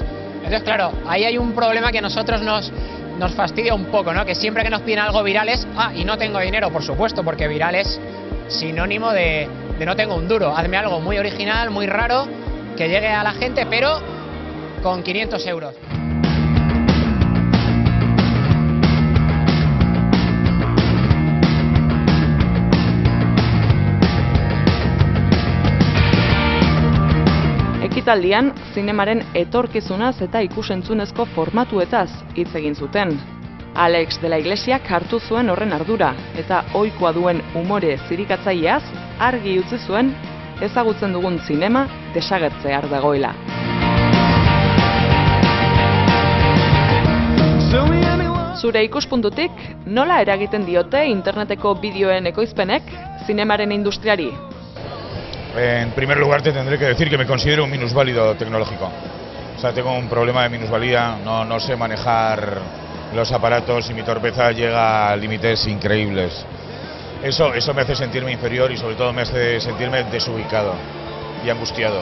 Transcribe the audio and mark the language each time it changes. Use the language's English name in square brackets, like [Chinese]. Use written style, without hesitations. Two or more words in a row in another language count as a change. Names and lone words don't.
[Spanish] Entonces, claro, ahí hay un problema que a nosotros nos fastidia un poco, ¿no? Que siempre que nos piden algo viral es, y no tengo dinero, por supuesto, porque viral es sinónimo de no tengo un duro. Hazme algo muy original, muy raro, que llegue a la gente, pero con 500 euros. [Basque] Ekitaldian, zinemaren etorkizunaz eta ikusentzunezko formatuetaz hitz egin zuten. Alex de la Iglesiak hartu zuen horren ardura, eta ohikoa duen umore zirikatzaileaz argi utzi zuen ezagutzen dugun zinema desagertzear dagoela. Zure ikuspuntutik, nola eragiten diote interneteko bideoen ekoizpenek zinemaren industriari? [Spanish] En primer lugar te tendré que decir que me considero un minusválido tecnológico. O sea, tengo un problema de minusvalía, no sé manejar los aparatos y mi torpeza llega a límites increíbles. Eso me hace sentirme inferior y sobre todo me hace sentirme desubicado y angustiado.